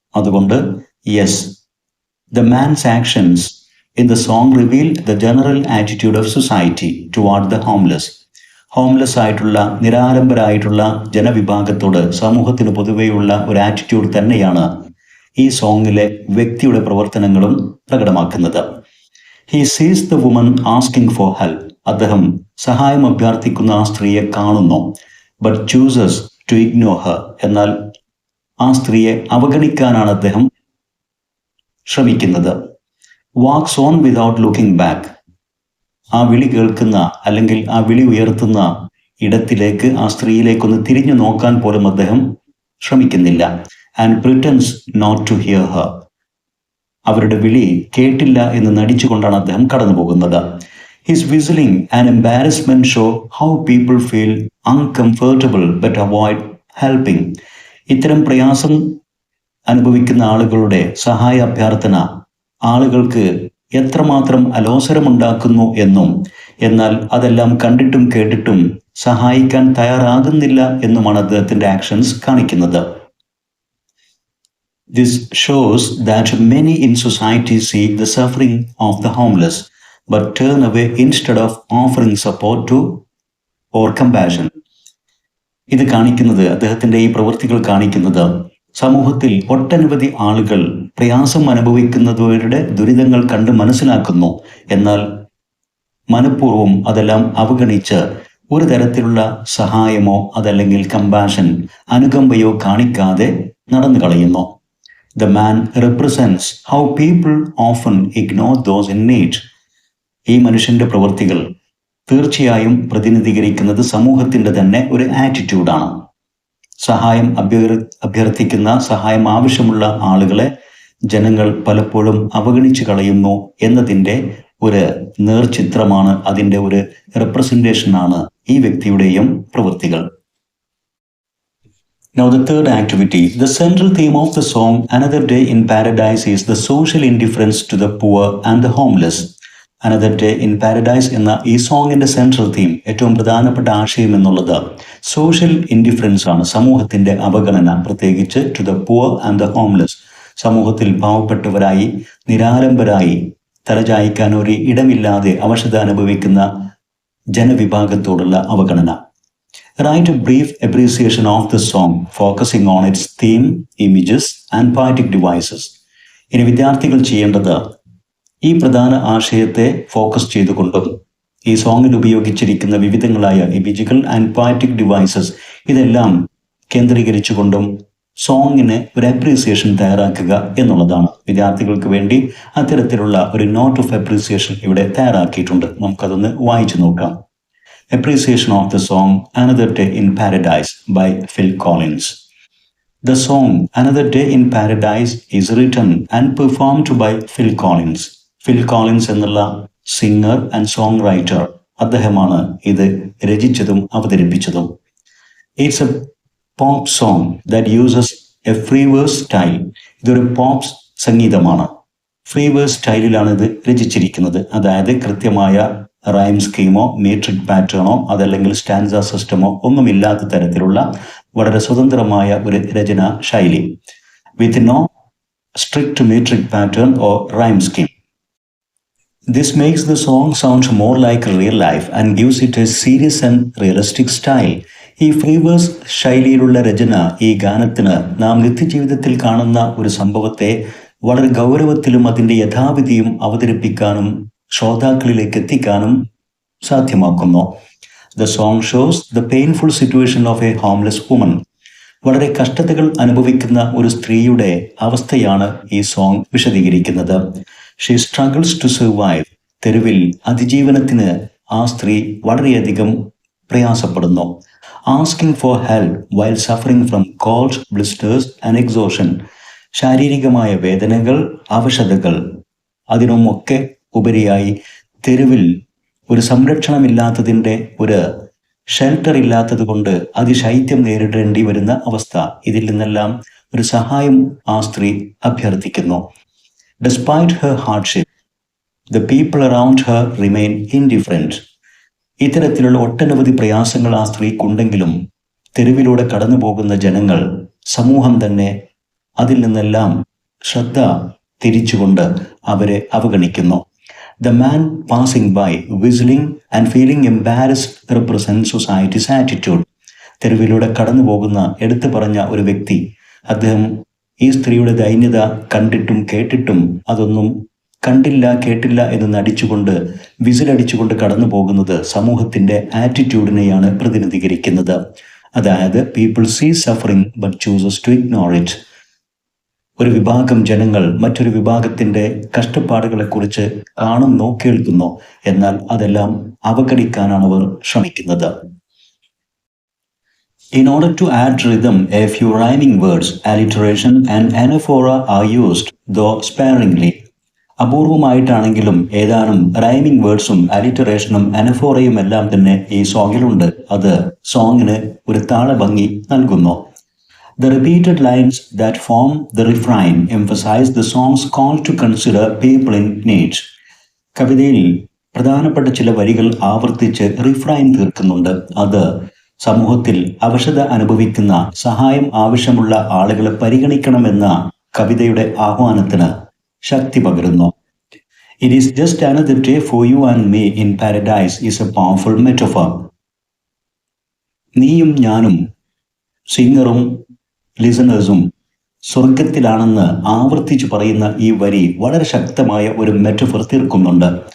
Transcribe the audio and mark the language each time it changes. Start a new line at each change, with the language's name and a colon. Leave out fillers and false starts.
Malayalam: അതുകൊണ്ട്
English: Yes, the man's actions in the song reveal the general attitude of society toward the homeless.
Malayalam: Homeless ആയിട്ടുള്ള, നിരാലംബരായിട്ടുള്ള ജനവിഭാഗത്തോട് സമൂഹത്തിന് പൊതുവെയുള്ള ഒരു attitude തന്നെയാണ് ഈ സോങ്ങിലെ വ്യക്തിയുടെ പ്രവർത്തനങ്ങളും പ്രകടമാക്കുന്നത്.
English: He sees the woman asking for help.
Malayalam: അദ്ദേഹം സഹായം അഭ്യർത്ഥിക്കുന്ന ആ സ്ത്രീയെ കാണുന്നു.
English: But chooses to ignore her.
Malayalam: എന്നാൽ ആ സ്ത്രീയെ അവഗണിക്കാനാണ് അദ്ദേഹം ശ്രമിക്കുന്നത്.
English: Walks on without looking back.
Malayalam: ആ വിളി കേൾക്കുന്ന അല്ലെങ്കിൽ ആ വിളി ഉയർത്തുന്ന ഇടത്തിലേക്ക്, ആ സ്ത്രീയിലേക്കൊന്ന് തിരിഞ്ഞു നോക്കാൻ പോലും അദ്ദേഹം ശ്രമിക്കുന്നില്ല.
English: And pretends not to hear her.
Malayalam: അവരുടെ വിളി കേട്ടില്ല എന്ന് നടിച്ചുകൊണ്ടാണ് അദ്ദേഹം കടന്നു പോകുന്നത്.
English: His whistling and embarrassment show how people feel uncomfortable but avoid helping.
Malayalam: ഇത്തരം പ്രയാസം അനുഭവിക്കുന്ന ആളുകളുടെ സഹായ അഭ്യർത്ഥന ആളുകൾക്ക് എത്രമാത്രം അലോസരമുണ്ടാക്കുന്നു എന്നും, എന്നാൽ അതെല്ലാം കണ്ടിട്ടും കേട്ടിട്ടും സഹായിക്കാൻ തയ്യാറാകുന്നില്ല എന്നുമാണ് അദ്ദേഹത്തിന്റെ ആക്ഷൻസ് കാണിക്കുന്നത്.
English: This shows that many in society seek the suffering of the homeless but turn away instead of offering support to or compassion.
Malayalam: ഇത് കാണിക്കുന്നത്, അദ്ദേഹത്തിന്റെ ഈ പ്രവൃത്തികൾ കാണിക്കുന്നത്, സമൂഹത്തിൽ ഒട്ടനവധി ആളുകൾ പ്രയാസം അനുഭവിക്കുന്നവരുടെ ദുരിതങ്ങൾ കണ്ട് മനസ്സിലാക്കുന്നു, എന്നാൽ മനഃപൂർവ്വം അതെല്ലാം അവഗണിച്ച് ഒരു തരത്തിലുള്ള സഹായമോ അതല്ലെങ്കിൽ കമ്പാഷൻ, അനുകമ്പയോ കാണിക്കാതെ നടന്നു കളയുന്നു.
English: The man represents how people often ignore those in need.
Malayalam: ഈ മനുഷ്യന്റെ പ്രവൃത്തികൾ തീർച്ചയായും പ്രതിനിധീകരിക്കുന്നത് സമൂഹത്തിന്റെ തന്നെ ഒരു ആറ്റിറ്റ്യൂഡാണ്. സഹായം അഭ്യർത്ഥിക്കുന്ന, സഹായം ആവശ്യമുള്ള ആളുകളെ ജനങ്ങൾ പലപ്പോഴും അവഗണിച്ചു കളയുന്നു എന്നതിൻ്റെ ഒരു നേർചിത്രമാണ്, അതിൻ്റെ ഒരു റെപ്രസെന്റേഷനാണ് ഈ വ്യക്തിയുടെയും പ്രവൃത്തികൾ.
English: Now the third activity, the central theme of the song Another Day in Paradise is the social indifference to the poor and the homeless.
Malayalam: Another day in paradise എന്ന ഈ സോങ്ങിന്റെ സെൻട്രൽ തീം, ഏറ്റവും പ്രധാനപ്പെട്ട ആശയം എന്നുള്ളത് സോഷ്യൽ ഇൻഡിഫറൻസ് ആണ്, സമൂഹത്തിന്റെ അവഗണന, പ്രത്യേകിച്ച്
English: to the poor and the homeless,
Malayalam: സമൂഹത്തിൽ പാവപ്പെട്ടവരായി നിരാലംബരായി തലചായ്ക്കാൻ ഒരു ഇടമില്ലാതെ അവശത അനുഭവിക്കുന്ന ജനവിഭാഗത്തോടുള്ള അവഗണന.
English: Write a brief appreciation of the song, focusing on its theme, images and poetic devices.
Malayalam: ഇനി വിദ്യാർത്ഥികൾ ചെയ്യേണ്ടത് ഈ പ്രധാന ആശയത്തെ ഫോക്കസ് ചെയ്തുകൊണ്ടും ഈ സോങ്ങിൽ ഉപയോഗിച്ചിരിക്കുന്ന വിവിധങ്ങളായ ഇമേജുകൾ ആൻഡ് പോയറ്റിക് ഡിവൈസസ് ഇതെല്ലാം കേന്ദ്രീകരിച്ചുകൊണ്ടും സോങ്ങിന് ഒരു അപ്രീസിയേഷൻ തയ്യാറാക്കുക എന്നുള്ളതാണ്. വിദ്യാർത്ഥികൾക്ക് വേണ്ടി അത്തരത്തിലുള്ള ഒരു നോട്ട് ഓഫ് അപ്രീസിയേഷൻ ഇവിടെ തയ്യാറാക്കിയിട്ടുണ്ട്. നമുക്കതൊന്ന് വായിച്ചു നോക്കാം.
English: Appreciation of the song Another Day in Paradise by Phil Collins. The song Another Day in Paradise is written and performed by Phil Collins.
Malayalam: Phil Collins എന്നുള്ള സിംഗർ ആൻഡ് സോങ് റൈറ്റർ, അദ്ദേഹമാണ് ഇത് രചിച്ചതും അവതരിപ്പിച്ചതും.
English: It's a pop song that uses a free verse style.
Malayalam: ഇതൊരു pop സംഗീതമാണ്. Free verse സ്റ്റൈലിലാണ് ഇത് രചിച്ചിരിക്കുന്നത്. അതായത് കൃത്യമായ rhyme സ്കീമോ മീട്രിക് പാറ്റേണോ അതല്ലെങ്കിൽ stanza സിസ്റ്റമോ ഒന്നുമില്ലാത്ത തരത്തിലുള്ള വളരെ സ്വതന്ത്രമായ ഒരു രചനാ ശൈലി.
English: With no strict metric pattern or rhyme scheme. This makes the song sound more like real life and gives it a serious and realistic style.
Malayalam: ഈ ഫ്രീ വേഴ്സ് ശൈലിയിലുള്ള രചന ഈ ഗാനത്തിന് നാം നിത്യജീവിതത്തിൽ കാണുന്ന ഒരു സംഭവത്തെ വളരെ ഗൗരവത്തിലും അതിൻ്റെ യഥാവിധിയും അവതരിപ്പിക്കാനും ശ്രോതാക്കളിലേക്ക് എത്തിക്കാനും സാധ്യമാക്കുന്നു.
English: The song shows the painful situation of a homeless woman.
Malayalam: വളരെ കഷ്ടതകൾ അനുഭവിക്കുന്ന ഒരു സ്ത്രീയുടെ അവസ്ഥയാണ് ഈ സോങ് വിശദീകരിക്കുന്നത്.
English: She struggles to survive.
Malayalam: തെരുവിൽ അതിജീവനത്തിന് ആ സ്ത്രീ വളരെയധികം പ്രയാസപ്പെടുന്നു.
English: Asking for help while suffering from cold, blisters and exhaustion.
Malayalam: ശാരീരികമായ വേദനകൾ, അവശതകൾ, അതിനുമൊക്കെ ഉപരിയായി തെരുവിൽ ഒരു സംരക്ഷണമില്ലാത്തതിൻ്റെ, ഒരു ഷെൽട്ടർ ഇല്ലാത്തത് കൊണ്ട് അതിശൈത്യം നേരിടേണ്ടി വരുന്ന അവസ്ഥ. ഇതിൽ നിന്നെല്ലാം ഒരു സഹായം ആ സ്ത്രീ അഭ്യർത്ഥിക്കുന്നു.
English: Despite her hardship, the people around her remain indifferent.
Malayalam: ഇത്തരത്തിലുള്ള ഒട്ടനവധി പ്രയാസങ്ങൾ ആ സ്ത്രീക്കുണ്ടെങ്കിലും തെരുവിലൂടെ കടന്നു പോകുന്ന ജനങ്ങൾ, സമൂഹം തന്നെ അതിൽ നിന്നെല്ലാം ശ്രദ്ധ തിരിച്ചുകൊണ്ട് അവരെ അവഗണിക്കുന്നു.
English: The man passing by, whistling and feeling embarrassed represents society's attitude.
Malayalam: തെരുവിലൂടെ കടന്നു പോകുന്ന എടുത്തു പറഞ്ഞ ഒരു വ്യക്തി, അദ്ദേഹം ഈ സ്ത്രീയുടെ ദൈന്യത കണ്ടിട്ടും കേട്ടിട്ടും അതൊന്നും കണ്ടില്ല കേട്ടില്ല എന്ന് നടിച്ചുകൊണ്ട് വിസിലടിച്ചുകൊണ്ട് കടന്നു പോകുന്നത് സമൂഹത്തിൻ്റെ ആറ്റിറ്റ്യൂഡിനെയാണ് പ്രതിനിധീകരിക്കുന്നത്. അതായത്
English: People see suffering but chooses to ignore it.
Malayalam: ഒരു വിഭാഗം ജനങ്ങൾ മറ്റൊരു വിഭാഗത്തിൻ്റെ കഷ്ടപ്പാടുകളെക്കുറിച്ച് കാണുന്നു, കേൾക്കുന്നു, എന്നാൽ അതെല്ലാം അവഗണിക്കാനാണ് അവർ ശ്രമിക്കുന്നത്.
English: In order to add rhythm, a few rhyming words, alliteration and anaphora are used, though sparingly.
Malayalam: അപൂർവമായിട്ടാണെങ്കിലും ഏതാനും റൈമിംഗ് വേർഡ്സും അലിറ്ററേഷനും അനഫോറയും എല്ലാം തന്നെ ഈ സോങ്ങിലുണ്ട്. അത് സോങ്ങിന് ഒരു താളഭംഗി നൽകുന്നു.
English: The repeated lines that form the refrain emphasize the song's call to consider people in need.
Malayalam: കവിതയിൽ പ്രധാനപ്പെട്ട ചില വരികൾ ആവർത്തിച്ച് റിഫ്രൈൻ തീർക്കുന്നുണ്ട്. അത് സമൂഹത്തിൽ അവശത അനുഭവിക്കുന്ന, സഹായം ആവശ്യമുള്ള ആളുകളെ പരിഗണിക്കണമെന്ന കവിതയുടെ ആഹ്വാനത്തിന് ശക്തി പകരുന്നു.
English: It is just another day for you and me in paradise is a powerful metaphor.
Malayalam: നീയും ഞാനും, സിംഗറും ലിസണേഴ്സും സ്വർഗത്തിലാണെന്ന് ആവർത്തിച്ച് പറയുന്ന ഈ വരി വളരെ ശക്തമായ ഒരു മെറ്റഫർ തീർക്കുന്നുണ്ട്.